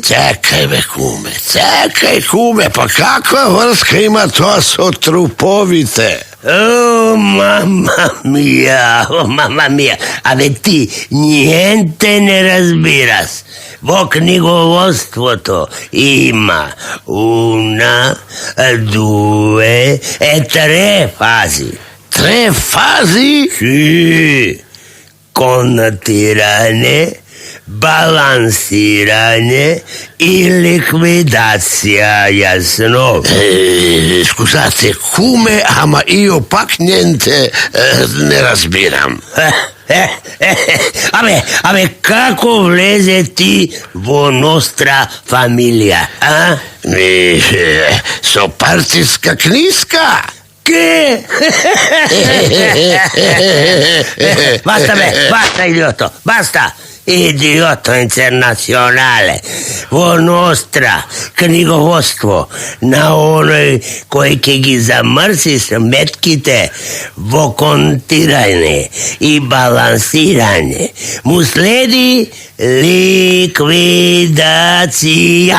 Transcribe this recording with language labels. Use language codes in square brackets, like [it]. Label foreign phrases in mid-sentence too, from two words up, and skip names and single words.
[mk] Чекај бе, куме, па каква врска има тоа со труповите? О, [it] mamma mia, [mk] абе ти ниенте не разбираш. Во книговодството има [it] una, due e tre fasi. Tre fasi? Sì, [mk] коннотиране, балансиране и ликвидација, јасно? Скузате, куме, ама ио пак ненте не разбирам. Абе, како влезе ти во [it] nostra famiglia, [mk] а? Со партиска книска? [it] Che? Basta, idiota, basta! Idiota internazionale. [mk] Во ностра книговодство на оној кој ќе ги замрси сметките во контирање и балансирање му следи ликвидација.